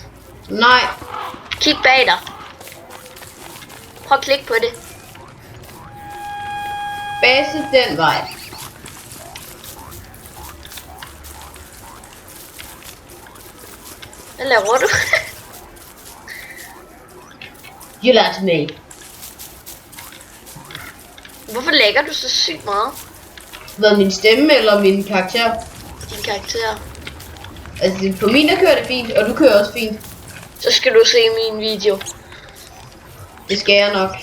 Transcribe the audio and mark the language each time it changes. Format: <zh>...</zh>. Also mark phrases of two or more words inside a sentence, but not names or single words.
<da>Nej. Kig bag dig. Prøv at klikke på det. Base den vej. Hvad laver du?</da> <en>You laughed me.</en> <da>Hvorfor lægger du så sygt meget? Hvad, min stemme eller min karakter? Din karakter. Altså, på min der kører det fint, og du kører også fint. Så skal du se min video. Det skal jeg nok.</da>